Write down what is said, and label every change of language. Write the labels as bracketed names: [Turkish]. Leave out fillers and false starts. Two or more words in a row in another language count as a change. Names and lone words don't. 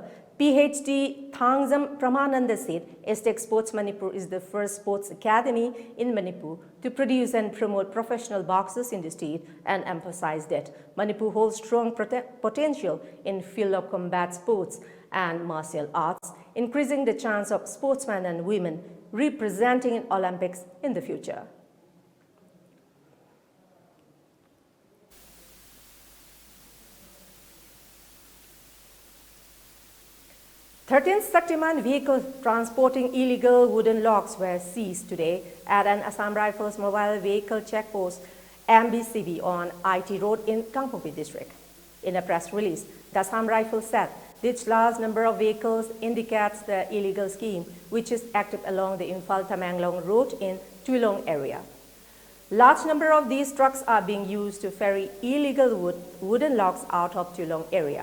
[English] PhD Thangzam Pramananda said Aztec Sports Manipur is the first sports academy in Manipur to produce and promote professional boxers in the state and emphasized that Manipur holds strong potential in field of combat sports and martial arts, increasing the chance of sportsmen and women representing in Olympics in the future. Thirteen Shaktiman vehicles transporting illegal wooden logs were seized today at an Assam Rifles mobile vehicle checkpost MBCB on IT Road in Kangpokpi district. In a press release, the Assam Rifles said this large number of vehicles indicates the illegal scheme, which is active along the Imphal-Tamenglong road in Tuilong area. Large number of these trucks are being used to ferry illegal wooden logs out of Tulong area.